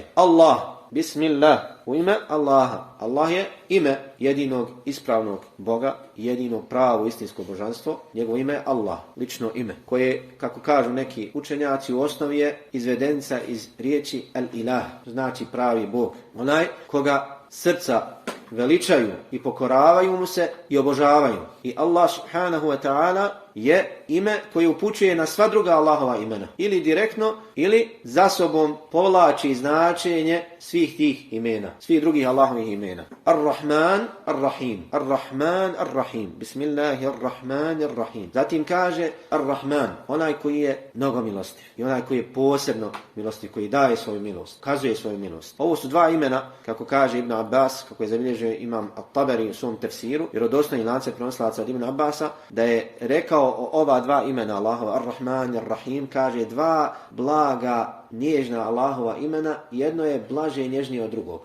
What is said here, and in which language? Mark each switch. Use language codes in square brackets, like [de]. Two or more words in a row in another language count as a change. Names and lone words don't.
[bs] Allah, bismillah, u ime Allaha. Allah je ime jedinog ispravnog Boga, jedinog pravo istinsko božanstvo. Njegovo ime je Allah, lično ime, koje, kako kažu neki učenjaci, u osnovi je izvedenica iz riječi al-ilah, znači pravi Bog. Onaj koga srca veličaju i pokoravaju mu se i obožavaju. I [ar] الله سبحانه وتعالى [bs] je ime koje upućuje na sva druga Allahova imena. Ili direktno, ili za sobom povlači značenje svih tih imena, svih drugih Allahovih imena. [ar] الرحمن الرحيم. الرحمن الرحيم. بسم الله الرحمن الرحيم. [bs] Zatim kaže Ar-Rahman, onaj koji je mnogo milostiv. I onaj koji je posebno milostiv, koji daje svoju milost, kazuje svoju milost. Ovo su dva imena, kako kaže Ibn Abbas, kako je zabilježio zabilježio imam At-Tabari u svom tefsiru, vjerodostojni lance prenosilaca od Ibn Abbasa, da je rekao o ova dva imena Allahova, Ar-Rahman i Ar-Rahim, kaže dva blaga, nježna Allahova imena, jedno je blaže i nježnije od drugog.